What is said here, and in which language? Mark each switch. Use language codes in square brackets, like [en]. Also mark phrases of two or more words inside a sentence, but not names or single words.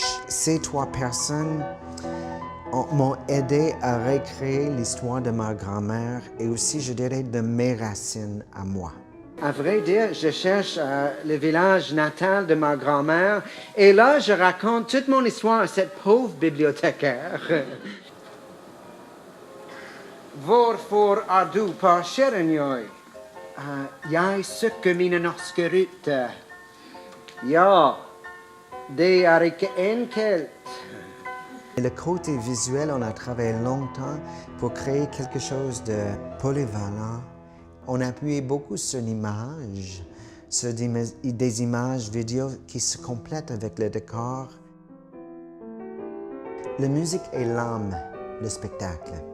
[fr] Ces trois personnes m'ont aidé à recréer l'histoire de ma grand-mère et aussi, je dirais, de mes racines à moi. À vrai dire, je cherche le village natal de ma grand-mère et là, je raconte toute mon histoire à cette pauvre bibliothécaire. [sv] Varför är du på Käringöj? Jag söker mina norska rötter. Ja, det är inte enkelt. [fr] Le côté visuel, on a travaillé longtemps pour créer quelque chose de polyvalent. On a appuyé beaucoup sur l'image, sur des images vidéo qui se complètent avec le décor. La musique est l'âme, le spectacle.